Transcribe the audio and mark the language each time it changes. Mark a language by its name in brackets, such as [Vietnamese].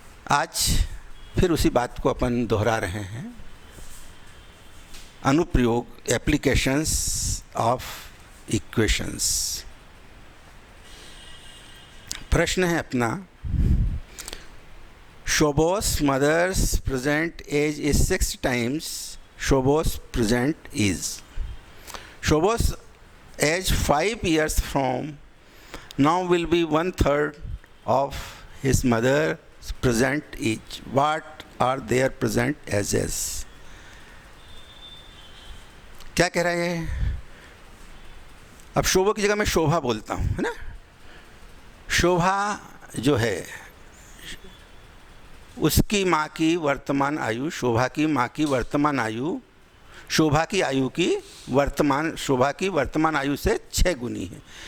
[Hindi] आज फिर उसी बात को अपन दोहरा रहे हैं। अनुप्रयोग, [English] Applications of equations. [Hindi] प्रश्न है अपना, [English] Sobo's mother's present age is 6 times Sobo's present is. Sobo's age 5 years from now will be 1/3 of his mother's present age. What are their present ages? [Hindi] क्या कह रहे हैं? अब शोभा की जगह मैं शोभा बोलता हूँ, है ना। शोभा जो है उसकी माँ की वर्तमान आयु, शोभा की माँ की वर्तमान आयु शोभा की आयु की शोभा की वर्तमान आयु से 6 गुनी है।